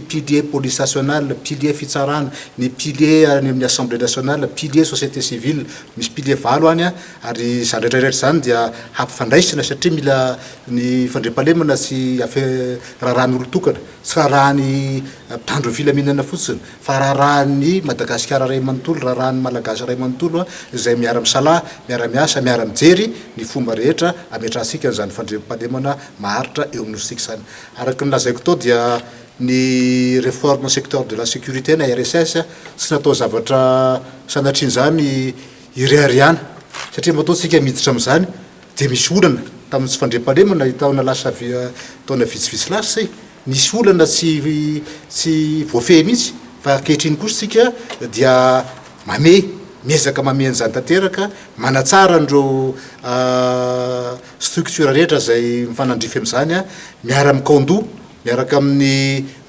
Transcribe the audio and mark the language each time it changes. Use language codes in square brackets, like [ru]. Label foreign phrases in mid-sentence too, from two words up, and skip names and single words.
[fr] pilier police nationale, [mg] pilier fitsarana, ny pilier amin'ny [fr] assemblée nationale, pilier société civile, [mg] misy pilier 10 any ary izany rehetrarehetra zany dia hampifandraisana satria mila ny fandriampahalemana sy raran'olo tokana, tsy rarahany tandro filaminana fotsiny fa rarahany Madagasikara ray manontolo, rarahany malagasy ray manontolo izay miara-misalaha, miara-miasa, miara-mijery ny fomba rehetra ametrahantsika izany fandriampahalemana maharitra eo amin'ny sika zany. Araka ny lazaiko tao dia ny [fr] réforme secteur de la sécurité [mg] na RSS tsy natao zavatra sanatriny zany ireariana satria mataotsika miditra amin'izany dia misy olana tamin'ny tsy fandriampahalemana taona lasa taona vitsivitsy lasa nisy olana tsy voafehy mihitsy fa ankehitriny kosa sika dia miezaka mameny zany tanteraka, manatsara andreo structure rehetra zay mifanandrify amin'izany miara mikondo, miaraka amin'ny